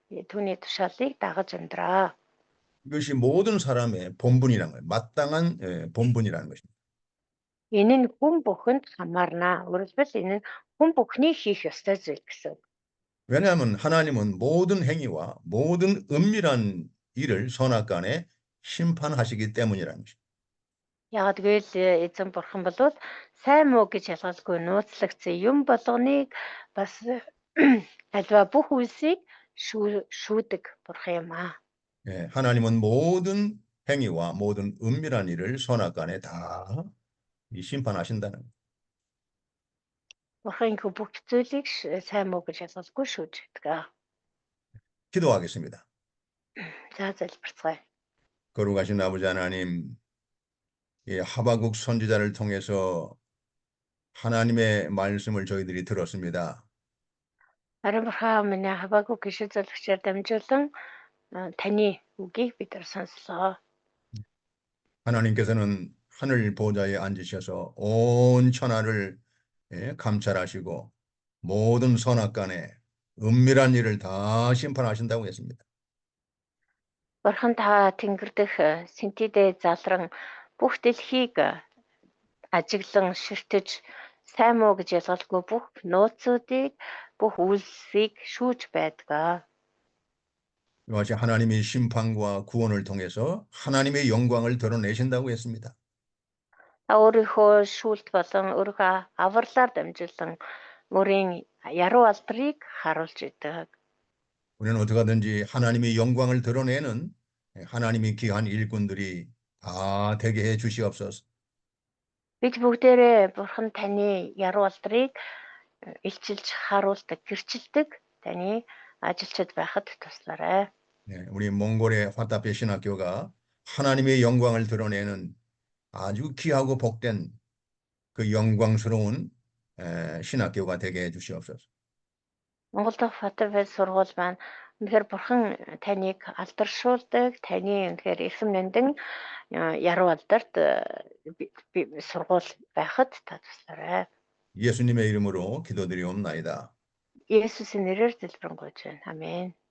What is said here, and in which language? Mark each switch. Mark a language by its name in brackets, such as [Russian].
[Mongolian] Түүний тушаалыг дагаж амьдраа. [Korean] 이것이 모든 사람의 본분이라는 거예요. 마땅한 본분이라는 것입니다. [Mongolian] Энэ нь хүн бүхэнд хамаарна. Өөрөлдвөл энэ нь хүн бүхний хийх ёстой зүйл гэсэн. [Korean] 왜냐하면 하나님은 모든 행위와 모든 은밀한 일을 선악간에 심판하시기 때문이라는 것입니다. [Mongolian] Яг тэгэл эзэн бурхан бол сайн муу гэж ялгалгүй нууцлагдсан юм болгоныг бас альва бүх үйлсийг шүүдэг бурхан юм аа. [Korean] 하나님은 모든 행위와 모든 은밀한 일을 선악간에 다 심판하신다는 거예요. [Mongolian] Бурхан энэ бүх зүйлийг сайн муу гэж ялгалгүй шүүж гэдэг. [Korean] 기도하겠습니다. [Mongolian] За залбирцгаая. [Korean] 거룩하신 아버지 하나님, 이 하바국 선지자를 통해서 하나님의 말씀을 저희들이 들었습니다. [Mongolian] Харин бурхан миний Хабагук гişү зөвлөгчөөр дамжуулан таны үгийг бид нар сонслоо. [Korean] 하나님께서는 하늘 보좌에 앉으셔서 온 천하를 감찰하시고 모든 선악간에 은밀한 일을 다 심판하신다고 했습니다. [Mongolian] Бурхан та тэнгэр дэх сэнтидээ залран бүх дэлхийг ажиглан ширтэж сайн муу гэж ялгалгүй бүх нууцуудыг бүх үйлсийг шүүж байдаг. [Korean] 이것이 하나님의 심판과 구원을 통해서 하나님의 영광을 드러내신다고 했습니다. [Mongolian] Та өөрийнхөө шүүлт болон өөрийнхөө авралаар дамжуулан өөрийн яруу алдрыг харуулж идэг. [Korean] 우리는 어떻게든지 하나님의 영광을 드러내는 하나님의 귀한 일꾼들이 다 되게 해 주시옵소서. [Mongolian] Бид бүгдээрээ бурхан таны яруу алдрыг илчилж харуулдаг, гэрчилдэг таны ажилчид байхад туслаарай. [Korean] 우리 몽골의 화답의 신학교가 하나님의 영광을 드러내는 아주 귀하고 복된 그 영광스러운 신학교가 되게 해 주시옵소서. [Mongolian] Монгол дахь Фатавэ сургууль маань үнэхээр бурхан таныг алдаршуулдаг, таны үнэхээр эрхэм нандин яруу алдарт сургууль байхад та туслаарай. [Korean] 예수님의 이름으로 기도드리옵나이다. [Mongolian] Есүсийн нэрээр залбирanгуйж байна. Амен.